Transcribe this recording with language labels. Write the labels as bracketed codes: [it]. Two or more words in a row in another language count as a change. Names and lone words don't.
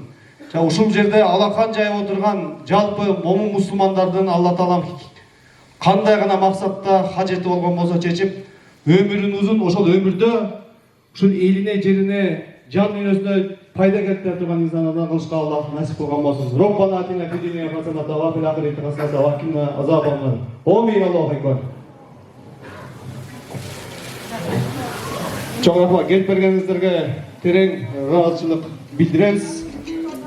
[ky] Ушул жерде алақан жайып отурган жалпы момун мусулмандардын Алла таалам кандай гана максатта хажети болгон болсо чечип, өмүрүн узун, ошол өмүрдө ушул элине, жерине, жан дүйнөсүнө пайда келтире турган инсандардан кылышка Аллах насип кылган болсун. [ar] ربنا آتنا في الدنيا حسنة وفي الآخرة حسنة وقنا عذاب النار. آمين. الله أكبر. [ky] Чоң рахмат, келип бергениңиздерге терең ыраазычылык билдиребиз.